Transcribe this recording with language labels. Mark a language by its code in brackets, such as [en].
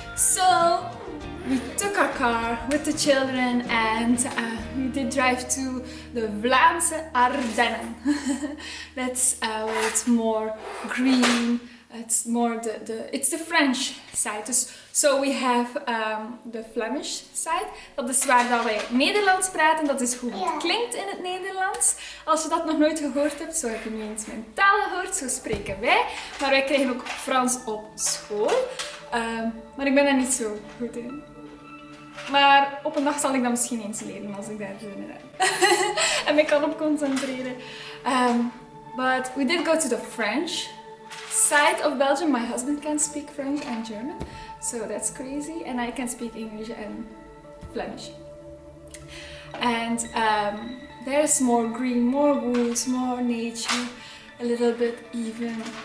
[en] So we took our car with the children and we did drive to the Vlaamse Ardennen. That's where it's more green, It's more it's the French side. Dus, so we have the Flemish side. [nl] Dat is waar dat wij Nederlands praten. Dat is hoe het klinkt in het Nederlands. Als je dat nog nooit gehoord hebt, zo heb je nu eens mijn taal gehoord. Zo spreken wij. Maar wij krijgen ook Frans op school. Maar ik ben daar niet zo goed in. Maar op een dag zal ik dat misschien eens leren als ik daar zin in heb. En me kan op concentreren. [en] But we did go to the French side of Belgium. My husband can speak French and German, so that's crazy. And I can speak English and Flemish. And there's more green, more woods, more nature, a little bit even.